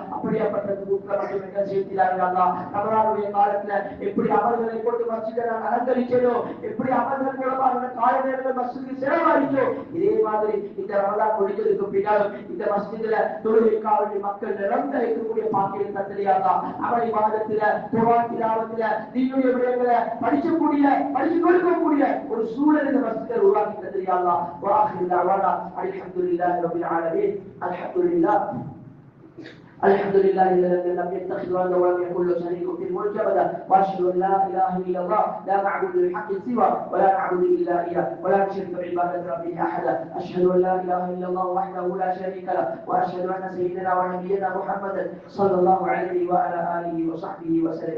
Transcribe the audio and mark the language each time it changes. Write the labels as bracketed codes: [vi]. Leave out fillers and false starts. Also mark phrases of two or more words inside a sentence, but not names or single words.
[ta] அப்படியாப்பட்ட கூட்டம் மட்டும் என்ன செய்கிறார்கள் [ar] يا الله. [ta] ரமலானுடைய காலத்துல எப்படி அமல்களை கொண்டு மஸ்ஜிதை நான் அலங்கரிச்சேனோ, எப்படி அமல்கள் மூலமாக கால நேரங்கள் மஸ்ஜிதுக்கு செலவழிச்சோ, இதே மாதிரி இந்த ரமலான் முடிஞ்சதுக்கு பின்னாலும் இந்த மஸ்ஜிதுல தொழுகைக்காக மக்கள் நிரம்ப இருக்கக்கூடிய பாக்கியம் தந்தறியாதா. அமளி மாதத்துல குர்ஆன் திலாவத்துல தீனுடைய விடயங்களை படிக்கக்கூடிய படிச்சு கொடுக்கக்கூடிய ஒரு சூழல் இந்த மஸ்ஜிதில் உருவாக்கி தந்தறியாதா. [ar] وآخر دعوانا الحمد لله رب العالمين. அல்ஹம்துலில்லாஹ் الحمد لله الذي لم يتخذ ولدا ولم يكن له شريك في الملك ابدا واشهد ان لا اله الا الله لا معبود بحق سوى ولا نعبد الا اياه ولا نشرك بعباده ربه احدا. اشهد ان لا اله الا الله وحده لا شريك له واشهد ان سيدنا ونبينا محمدا صلى الله عليه وعلى اله وصحبه وسلم.